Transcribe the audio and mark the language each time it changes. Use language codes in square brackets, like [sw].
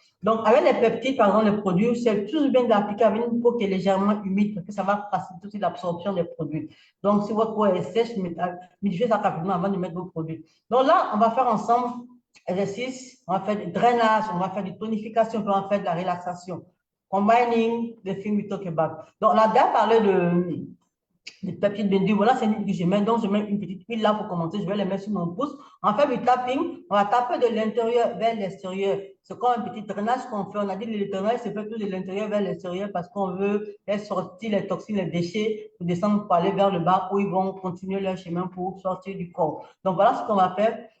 [fr] Donc, avec les peptides, par exemple, les produits, c'est toujours bien d'appliquer avec une peau qui est légèrement humide parce que ça va faciliter aussi l'absorption des produits. Donc, si votre peau est sèche, modifiez ça rapidement avant de mettre vos produits. Donc là, on va faire ensemble exercice, on va faire du drainage, on va faire du tonification, puis on va faire de la relaxation. [en] Combining the thing we talk about. [fr] Donc, on a déjà parlé des peptides bendus. Voilà, c'est une que je mets. Donc, je mets une petite huile là pour commencer. Je vais les mettre sur mon pouce. On va faire du tapping. On va taper de l'intérieur vers l'extérieur. C'est comme un petit drainage qu'on fait. On a dit que le drainage se fait plus de l'intérieur vers l'extérieur parce qu'on veut faire sortir les toxines, les déchets pour descendre pour aller vers le bas où ils vont continuer leur chemin pour sortir du corps. Donc, voilà ce qu'on va faire.